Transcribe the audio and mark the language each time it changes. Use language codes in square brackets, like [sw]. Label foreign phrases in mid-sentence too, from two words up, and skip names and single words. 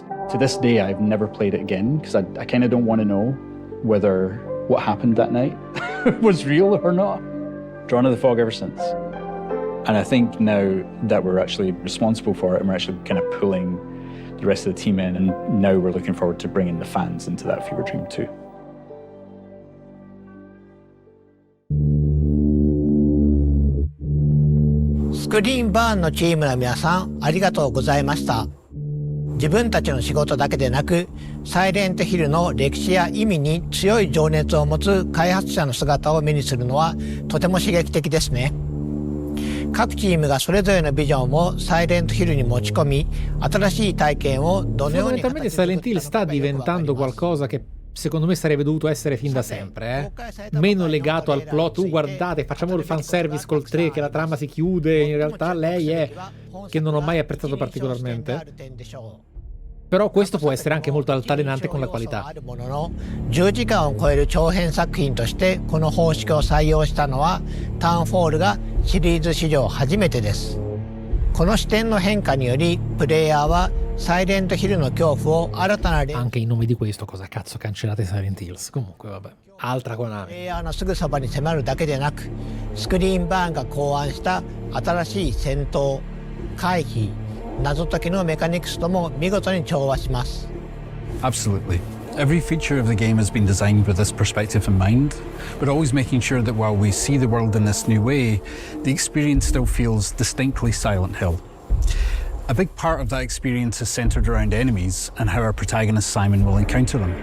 [en] To this day, I've never played it again, because I kind of don't want to know whether what happened that night was real or not. Drawn to the fog ever since. And I think now that we're actually responsible for it and we're actually kind of pulling the rest of the team in, and now we're looking forward to bringing the fans into that fever dream too. [ja] Screenburn のチームの皆さん、ありがとうございました。自分たちの仕事だけでなく、サイレントヒルの歴史や意味に強い情熱を持つ開発者の姿を目にするのはとても刺激的ですね。各チームがそれぞれのビジョンをサイレントヒルに持ち込み、新しい体験をどのように [it] Fondamentalmente Silent Hill sta diventando qualcosa che secondo me sarebbe dovuto essere fin da sempre, meno legato al plot. Guardate, facciamo il fanservice col 3 che la trama si chiude, in realtà lei è che non ho mai apprezzato particolarmente. Però questo può essere anche molto altalenante con la qualità. [ja] 10 時間を超える長編作品としてこの方式を採用したのはタウンフォールがシリーズ史上初めてです。この視点の変化によりプレイヤーはサイレントヒルの恐怖を新たな [it] Anche in nome di questo, cosa cazzo cancellate Silent Hills? Comunque vabbè, altra Konami. [ja] プレイヤーのすぐそばに迫るだけでなく、スクリーンバーンが考案した新しい戦闘、回避、謎解きのメカニクスとも見事に調和します。 [en] Absolutely. Every feature of the game has been designed with this perspective in mind, but always making sure that while we see the world in this new way, the experience still feels distinctly Silent Hill. A big part of that experience is centered around enemies and how our protagonist Simon will encounter them.